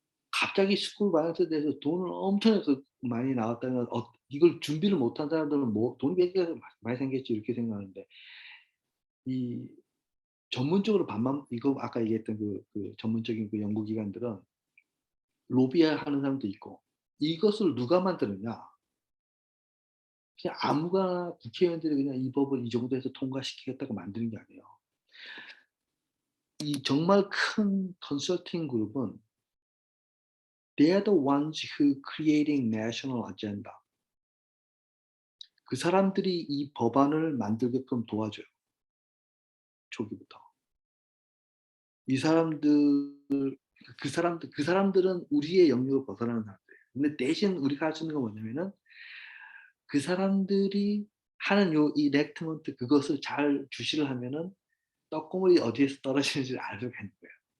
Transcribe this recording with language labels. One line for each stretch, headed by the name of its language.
Korean: 갑자기 스쿨 바이런스에 대해서 돈을 엄청나게 많이 나왔다면 이걸 준비를 못한 사람들은 뭐 돈이 몇 개가 많이 생겼지 이렇게 생각하는데 이 전문적으로 반만 이거 아까 얘기했던 그 전문적인 그 연구기관들은 로비하는 사람도 있고 이것을 누가 만드느냐? 그냥 아무거나 국회의원들이 그냥 이 법을 이 정도에서 통과시키겠다고 만드는 게 아니에요. 이 정말 큰 컨설팅 그룹은
English: they are the ones who creating national agenda.
Korean: 그 사람들이 이 법안을 만들게끔 도와줘요. 초기부터. 이 사람들 그 사람들은 우리의 영역을 벗어나는 사람들이에요. 근데 대신 우리가 할 수 있는 건 뭐냐면은 그 사람들이 하는 요 enactment 그것을 잘 주시를 하면은 떡고물이 어디에서 떨어지는지를 알 수가 있는 거예요.